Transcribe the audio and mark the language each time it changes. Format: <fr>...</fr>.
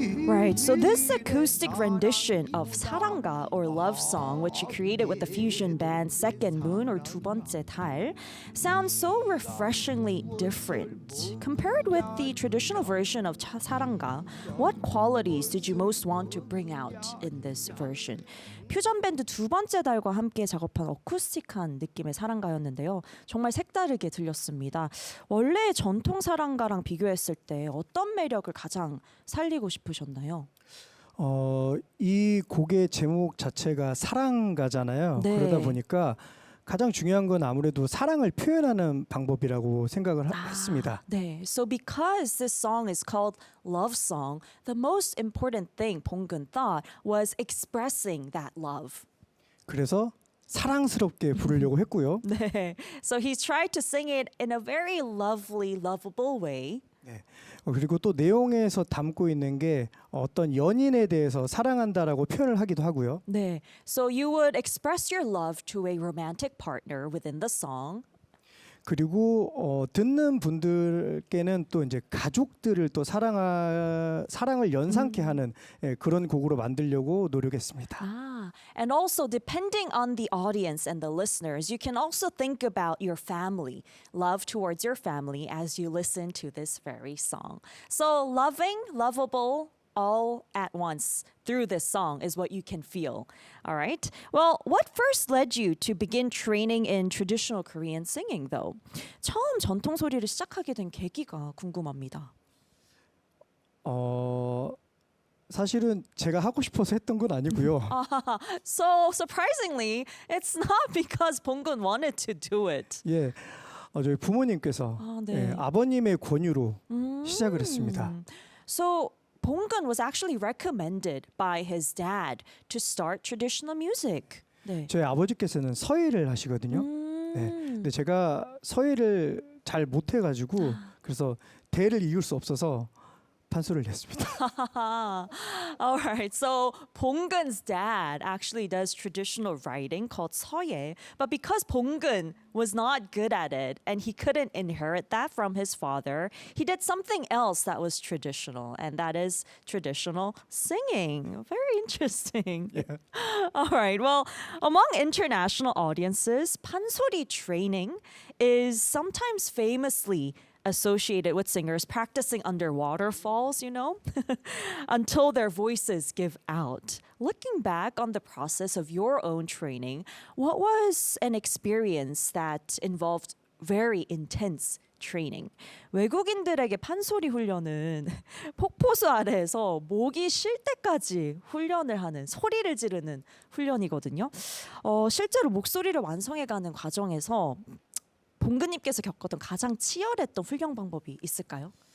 <en>Right, so this acoustic rendition of 사랑가 or love song, which you created with the fusion band Second Moon or 두 번째 달, sounds so refreshingly different. Compared with the traditional version of 사랑가, what qualities did you most want to bring out in this version?</en> <ko>퓨전 밴드 두 번째 달과 함께 작업한 어쿠스틱한 느낌의 사랑가였는데요. 정말 색다르게 들렸습니다. 원래 전통 사랑가랑 비교했을 때 어떤 매력을 가장 살리고 싶으셨나요? 이 곡의 제목 자체가 사랑가잖아요. 네. 그러다 보니까 가장 중요한 건 아무래도 사랑을 표현하는 방법이라고 생각을 했습니다.</ko> <en>네, so because this song is called love song, the most important thing 봉근 thought was expressing that love.</en> <ko>그래서 사랑스럽게 부르려고 했고요.</ko> <en>네, so he's tried to sing it in a very lovely, lovable way.</en> <ko>네. 그리고 또 내용에서 담고 있는 게 어떤 연인에 대해서 사랑한다라고 표현을 하기도 하고요.</ko> <en>네, so you would express your love to a romantic partner within the song.</en> <ko>그리고 듣는 분들께는 또 이제 가족들을 또 사랑을 연상케 하는 그런 곡으로 만들려고 노력했습니다.</ko> <en>And also depending on the audience and the listeners, you can also think about your family, love towards your family as you listen to this very song. So loving, lovable, all at once through this song is what you can feel. All right. Well, what first led you to begin training in traditional Korean singing, though?</en> <ko>처음 전통 소리를 시작하게 된 계기가 궁금합니다. 사실은 제가 하고 싶어서 했던 건 아니고요.</ko> <en>So surprisingly, it's not because 봉근 wanted to do it.</en> <ko>예, 저희 부모님께서 네. 아버님의 권유로 시작을 했습니다.</ko> <en>So 봉근 was actually recommended by his dad to start traditional music.</en> <ko>네. 저희 아버지께서는 서예를 하시거든요. 네, 근데 제가 서예를 잘 못해가지고 그래서 대를 이을 수 없어서 판소리를 냈습니다.</ko> <en>All right. So Bonggun's dad actually does traditional writing called 서예, but because Bonggun was not good at it and he couldn't inherit that from his father, he did something else that was traditional, and that is traditional singing. Very interesting. All right. Well, among international audiences, 판소리 training is sometimes famously associated with singers practicing under waterfalls, you know, until their voices give out. Looking back on the process of your own training, what was an experience that involved very intense training?</en> <ko>외국인들에게 판소리 훈련은 폭포수 아래에서 목이 쉴 때까지 훈련을 하는 소리를 지르는 훈련이거든요. 실제로 목소리를 완성해가는 과정에서 봉근님께서 겪었던 가장 치열했던 훈련 방법이 있을까요?</ko>